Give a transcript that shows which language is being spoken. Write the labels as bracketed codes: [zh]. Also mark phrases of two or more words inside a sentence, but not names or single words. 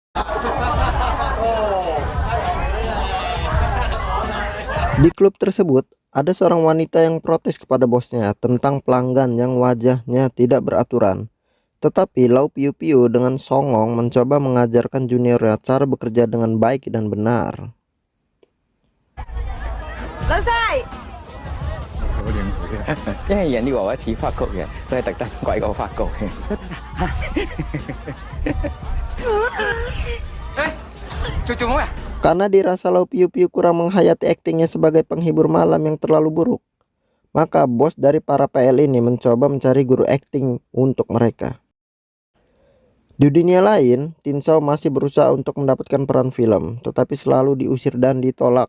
[id] Di klub tersebut ada seorang wanita yang protes kepada bosnya tentang pelanggan yang wajahnya tidak beraturan. Tetapi Lau Piu Piu dengan songong mencoba mengajarkan juniornya cara bekerja dengan baik dan benar. [yue] 老細，佢哋因為人哋話我似法國人，都係特登鬼過法國嘅。做咩？ [id] Karena dirasa Lau Piu Piu kurang menghayati aktingnya sebagai penghibur malam yang terlalu buruk, maka bos dari para PL ini mencoba mencari guru akting untuk mereka. Di dunia lain, Tin Shao masih berusaha untuk mendapatkan peran film, tetapi selalu diusir dan ditolak.